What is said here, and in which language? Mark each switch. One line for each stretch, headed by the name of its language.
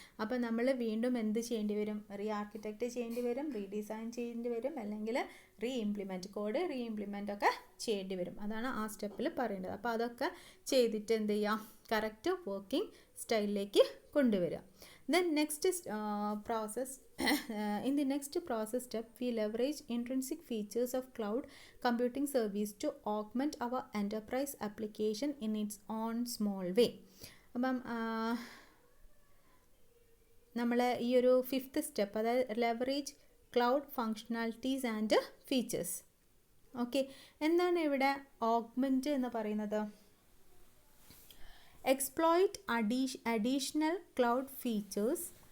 Malayalam: അപ്പോൾ നമ്മൾ വീണ്ടും എന്ത് ചെയ്യേണ്ടി വരും? ആർക്കിടെക്റ്റ് ചെയ്യേണ്ടി വരും, റീഡിസൈൻ ചെയ്യേണ്ടി വരും, അല്ലെങ്കിൽ കോഡ് റീഇംപ്ലിമെൻ്റ് ഒക്കെ ചെയ്യേണ്ടി വരും. അതാണ് ആ സ്റ്റെപ്പിൽ പറയേണ്ടത്. അപ്പോൾ അതൊക്കെ ചെയ്തിട്ട് എന്ത് ചെയ്യാം? കറക്റ്റ് വർക്കിംഗ് സ്റ്റൈലിലേക്ക് കൊണ്ടുവരിക.
English: Then next is process. In the next process step, we leverage intrinsic features of cloud computing service to augment our enterprise application in its own small way.
Malayalam: അപ്പം നമ്മൾ ഈ ഒരു 5th സ്റ്റെപ്പ്, അതായത്
English: Leverage cloud functionalities and features.
Malayalam: Okay, എന്താണ് ഇവിടെ augment എന്ന് പറയുന്നത്?
English: Exploit additional cloud features.